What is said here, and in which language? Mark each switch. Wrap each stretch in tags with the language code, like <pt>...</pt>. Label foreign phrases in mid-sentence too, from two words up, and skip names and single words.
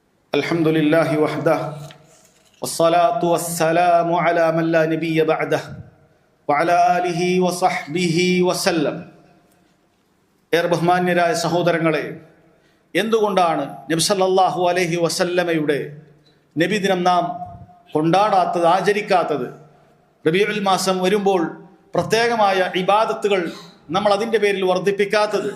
<ar>الحمد لله وحده والصلاة والسلام على من لا نبي بعده وعلى آله وصحبه وسلم.</ar> <ml>ഏറെ ബഹുമാന്യരായ സഹോദരങ്ങളെ, എന്തുകൊണ്ടാണ് നബി</ml> <ar>صلى الله عليه وسلم</ar> <ml>നബിദിനം നാം കൊണ്ടാടാത്തത്, ആചരിക്കാത്തത്? റബീഉൽ മാസം വരുമ്പോൾ പ്രത്യേകമായ ഇബാദത്തുകൾ നമ്മൾ അതിൻ്റെ പേരിൽ വർദ്ധിപ്പിക്കാത്തത്?</ml>